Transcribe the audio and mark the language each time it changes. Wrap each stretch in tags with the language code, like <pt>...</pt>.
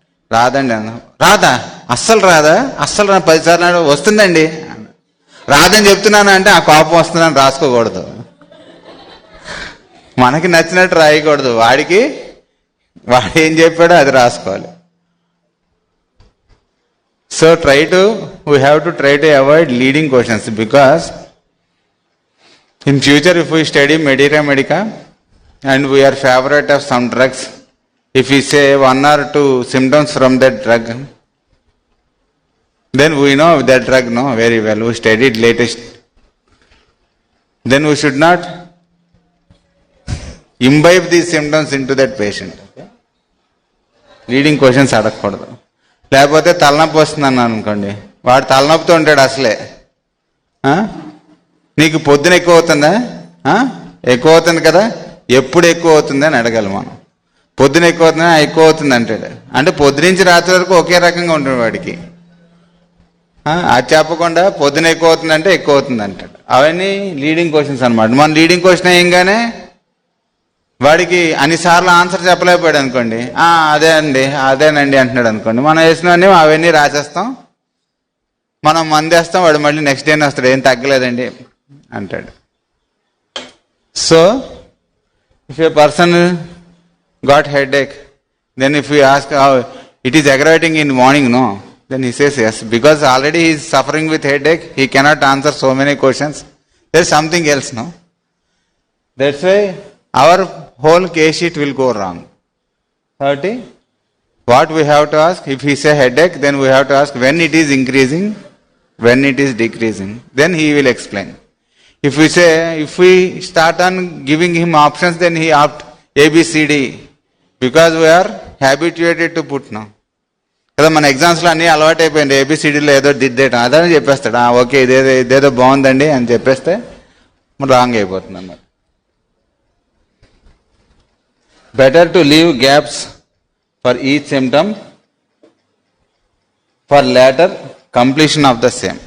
<te>రాదండి అన్న. రాదా? అస్సలు రాదా? అస్సలు 10 సార్లు వస్తుందండి. రాదని చెప్తున్నాను అంటే ఆ కోపం వస్తుందని రాసుకోకూడదు. మనకి నచ్చినట్టు రాయకూడదు, వాడు ఏం చెప్పాడో అది రాసుకోవాలి.</te> <en>So we have to try to avoid leading questions, because in future if we study Medica and we are favorite of some drugs, if we say 1 or 2 symptoms from that drug, then we know that drug very well, we studied latest. Then we should not imbibe these symptoms into that patient.</en> <te>Leading questions అడగకూడదు. లేకపోతే తలనొప్పి వస్తుందన్నాను అనుకోండి, వాడు తలనొప్పితో ఉంటాడు అసలే. నీకు పొద్దున ఎక్కువ అవుతుందా? ఎక్కువ అవుతుంది కదా, ఎప్పుడు ఎక్కువ అవుతుంది అని అడగాలి మనం. పొద్దున ఎక్కువ అవుతుందా? ఎక్కువ అవుతుంది అంటాడు. అంటే పొద్దునుంచి రాత్రి వరకు ఒకే రకంగా ఉంటుంది వాడికి. అది చెప్పకుండా పొద్దున ఎక్కువ అవుతుందంటే ఎక్కువ అవుతుంది అంటాడు. అవన్నీ లీడింగ్ క్వశ్చన్స్ అనమాట. మన లీడింగ్ క్వశ్చన్ అయ్యంగానే వాడికి అన్నిసార్లు ఆన్సర్ చెప్పలేకపోయాడు అనుకోండి, అదేనండి అంటున్నాడు అనుకోండి, మనం వేసినవన్నీ అవన్నీ రాసేస్తాం, మనం మందేస్తాం, వాడు మళ్ళీ నెక్స్ట్ డేనే వస్తాడు, ఏం తగ్గలేదండి అంటాడు.</te> <en>So if a person got headache, then if you ask it is aggravating in morning, no, then he says yes, because already he is suffering with headache, he cannot answer so many questions, there is something else, no? That's why our whole case sheet will go wrong. 30, what we have to ask, if he say headache, then we have to ask when it is increasing, when it is decreasing, then he will explain. If we start on giving him options, then he opt ABCD, because we are habituated to put, no?</en> <te>కదా మన ఎగ్జామ్స్లో అన్నీ అలవాటు అయిపోయింది, ఏబిసిడీలో ఏదో దిద్దేయటం, అదే చెప్పేస్తాడు, okay ఇదేదో బాగుందండి అని చెప్పేస్తే రాంగ్ అయిపోతుంది అన్నమాట.</te> <en>Better to leave gaps for each symptom for later completion of the same.</en>